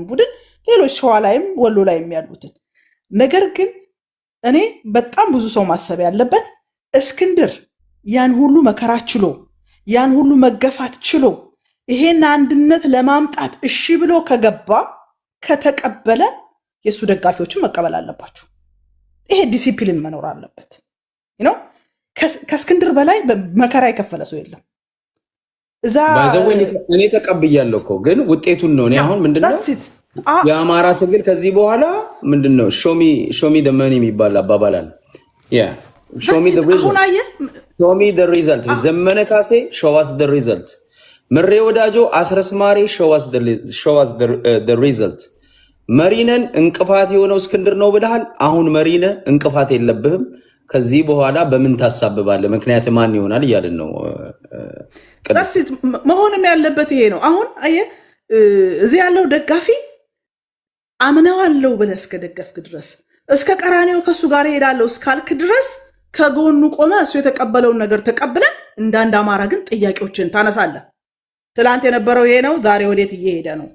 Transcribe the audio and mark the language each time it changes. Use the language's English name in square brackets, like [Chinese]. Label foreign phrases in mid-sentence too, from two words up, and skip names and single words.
[Amharic] ቡድን ሌሎች ሸዋ ላይም ወሎ ላይም ያሉትን ነገር ግን እኔ በጣም ብዙ ሰው ማሰብ ያለበት እስክንድር ያን ሁሉ መከራ ችሎ ያን ሁሉ መገፋት ችሎ ይሄን አንድነት ለማምጣት እሺ ብሎ ከገባ ከተቀበለ የሱ ደጋፊዎችን መቀበል አለባቸው። ይሄ ዲሲፕሊን መኖር አለበት። ከእስክንድር በላይ መከራ የከፈለ ሰው የለም። እዛ እኔ ተቀብያለሁ እኮ ግን ውጤቱን ነው። እኔ አሁን ምንድነው የአማራ ትግል ከዚህ በኋላ ምንድነው [English] show me the money [Amharic] የሚባል አባባል አለ። [English] show me the result [Amharic] ዘመነ ካሴ [English] show us the result [Amharic] ምሬ ወዳጆ አስረስማሬ [English] show us the result [Amharic] መሪነን እንቅፋት የሆነው እስክንድር ነው ብለሃል። አሁን መሪነ እንቅፋት የለብህም። ከዚህ በኋላ በምን ታሳብባለህ? ምክንያት ማን ይሆናል እያልን ነው። መሆንም ያለበት ይሄ ነው። አሁን አየህ እዚህ ያለው ደጋፊ አምነዋለሁ ብለህ እስከደገፍክ ድረስ እስከ ቀራኔው ከሱ ጋር ሄዳለሁ እስካልክ ድረስ ከጎኑ ቆመ እሱ የተቀበለውን ነገር ተቀብለ እንዳንድ አማራ ግን ጥያቄዎችን ታነሳለህ። ትላንት የነበረው ይሄ ነው፣ ዛሬ ወዴት እየሄደ ነው?